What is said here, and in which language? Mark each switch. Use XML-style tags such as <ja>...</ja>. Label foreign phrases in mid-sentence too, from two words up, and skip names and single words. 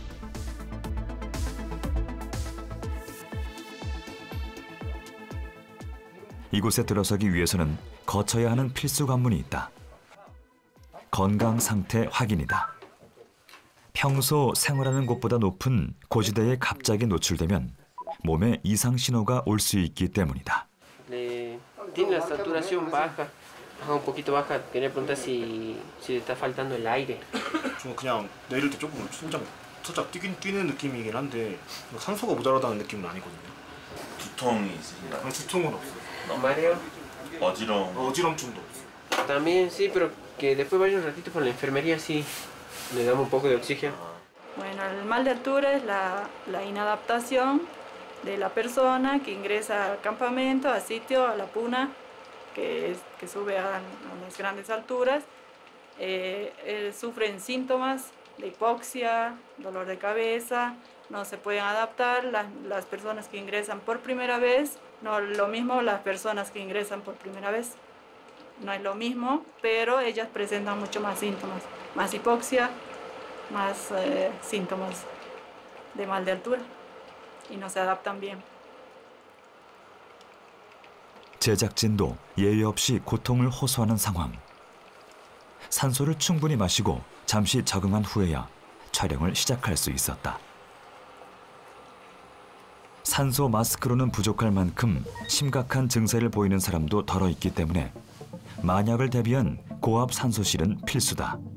<ko>이곳에 들어서기 위해서는 거쳐야 하는 필수 관문이 있다. 건강 상태 확인이다. 평소 생활하는 곳보다 높은 고지대에 갑자기 노출되면 몸에 이상 신호가 올 수 있기 때문이다.</ko> <es>Tiene la saturación baja, un poquito baja. Quería preguntar si le está faltando el aire.</es> <ko>좀 그냥 내릴 때 조금 살짝 뛰는 느낌이긴 한데 산소가 모자라다는 느낌은 아니거든요. 두통이 있으신가요? 두통은 없어요.</ko> <es>Mareo.</es> <ko>어지럼증도 없어요.</ko> <es>También sí, pero que después vaya un ratito por la enfermería, sí, le damos un poco de oxígeno. Bueno, el mal de altura es la inadaptación de la persona que ingresa al campamento, al sitio, a la puna, que sube a las grandes alturas. Sufren síntomas de hipoxia, dolor de cabeza, no se pueden adaptar. Las personas que ingresan por primera vez, no lo mismo las personas que ingresan por primera vez. No es lo mismo, pero ellas presentan mucho más síntomas, más hipoxia, más síntomas de mal de altura. y no se adaptan bien.</es> <ko>제작진도 예외 없이 고통을 호소하는 상황. 산소를 충분히 마시고 잠시 적응한 후에야 촬영을 시작할 수 있었다. 산소 마스크로는 부족할 만큼 심각한 증세를 보이는 사람도 덜어 있기 때문에 만약을 대비한 고압 산소실은 필수다.</ko>